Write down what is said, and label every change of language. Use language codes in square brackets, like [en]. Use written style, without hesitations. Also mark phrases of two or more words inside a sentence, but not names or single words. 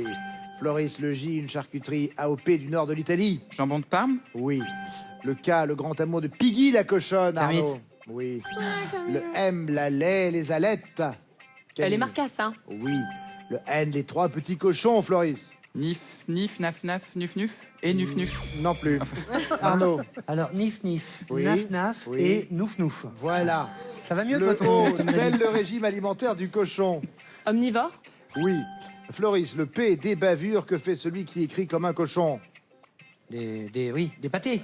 [fr] Floris, le J, une charcuterie AOP du nord de l'Italie. Jambon de Parme. Oui. Le K, le grand amour de Piggy la cochonne, Kermit. Arnaud. Oui. Le M, la lait, les alettes. Les Camille. marcassins. Oui. Le N, les 3 petits cochons, Floris. Nif, nif, naf, naf, nuf, nuf. Et nuf, nuf. Non plus. Arnaud. Alors, nif, nif, Oui. naf, naf Oui. et nouf, nouf. Voilà. Ça va mieux, Le toi, ton O, tel le régime alimentaire du cochon. Omnivore. Oui. Floris, le P, des bavures que fait celui qui écrit comme un cochon. Oui, des pâtés.